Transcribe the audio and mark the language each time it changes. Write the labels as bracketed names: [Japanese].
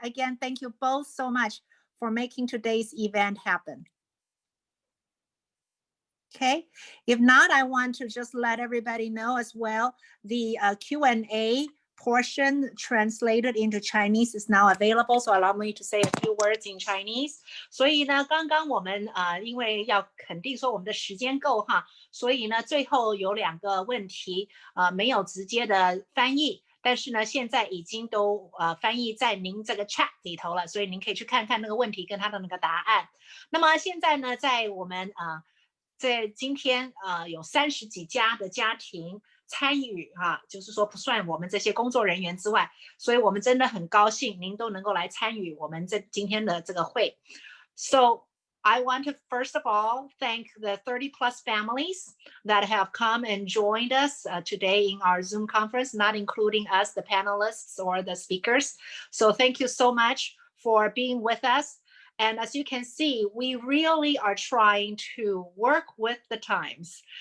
[English] Again, thank you both so much for making today's event happen. Okay, if not, I want to just let everybody know as well, the Q&A portion translated into Chinese is now available. So allow me to say a few words in Chinese. [Chinese] 所以呢，刚刚我们因为要肯定说我们的时间够哈，所以呢，最后有2个问题没有直接的翻译。但是呢，现在已经都翻译在您这个 chat 里头了，所以您可以去看看那个问题跟他的那个答案。那么现在呢，在我们在今天有30几家的家庭参与就是说不算我们这些工作人员之外，所以我们真的很高兴您都能够来参与我们今天的这个会。 [English] So I want to first of all thank the 30 plus families that have come and joined us today in our Zoom conference, not including us, the panelists or the speakers. So thank you so much for being with us. And as you can see, we really are trying to work with the times.